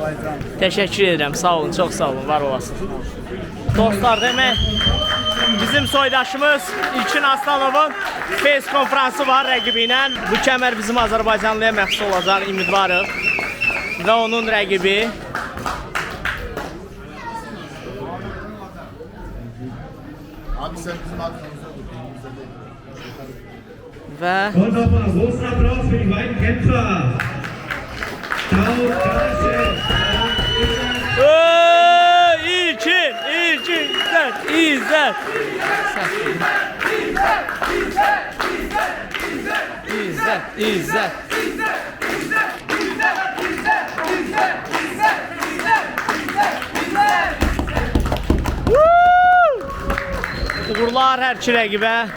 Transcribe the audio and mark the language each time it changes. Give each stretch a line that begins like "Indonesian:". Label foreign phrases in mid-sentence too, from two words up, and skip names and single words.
Azerbaijani: Təşəkkür edirəm, sağ olun, çox sağ olun, var olasınız. Dostlar, demək, bizim soydaşımız İlkin Aslanovun face konferansı var rəqibi ilə. Bu kəmər bizim Azərbaycanlıya məxsus olacaq, ümidvarıq. Və onun rəqibi və
German: Und nochmal einen großen Applaus für die beiden Kämpfer.
Azerbaijani: İlkin, İzzət. İzzət. Uğurlar hər iki rəqibə.